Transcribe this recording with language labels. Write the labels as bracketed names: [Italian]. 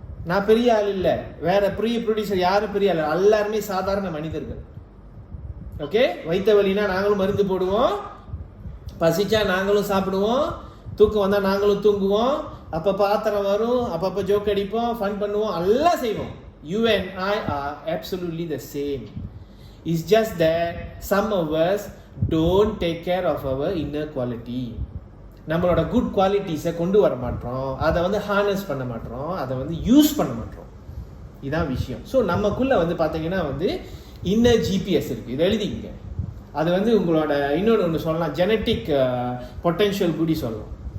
[Tamil] நான் பெரிய ஆள் இல்லை, வேற ப்ரொடியூசர் யாரும் பெரிய ஆள், எல்லாருமே சாதாரண மனிதர்கள். ஓகே. வைத்த வலினா நாங்களும் மருந்து போடுவோம், பசிச்சா நாங்களும் சாப்பிடுவோம், தூக்கம் வந்தா நாங்களும் தூங்குவோம், அப்பப்போ ஆத்திரம் வரும், அப்பப்போ ஜோக் அடிப்போம், ஃபன் பண்ணுவோம், எல்லாம் செய்வோம். [English] You and I are absolutely the same. It's just that some of us don't take care of our inner quality. [Tamil] நம்மளோட குட் குவாலிட்டிஸை கொண்டு வர மாட்டோம், அதை ஹார்னஸ் பண்ண மாட்டோம், அதை யூஸ் பண்ண மாட்டோம். இதான் விஷயம். ஸோ நமக்குள்ள பார்த்தீங்கன்னா இன்னர் ஜிபிஎஸ் இருக்கு. இதை எழுதிங்க. அது உங்களோட இன்னொன்று சொல்லலாம், ஜெனட்டிக் பொட்டென்ஷியல் கூடி சொல்லலாம்.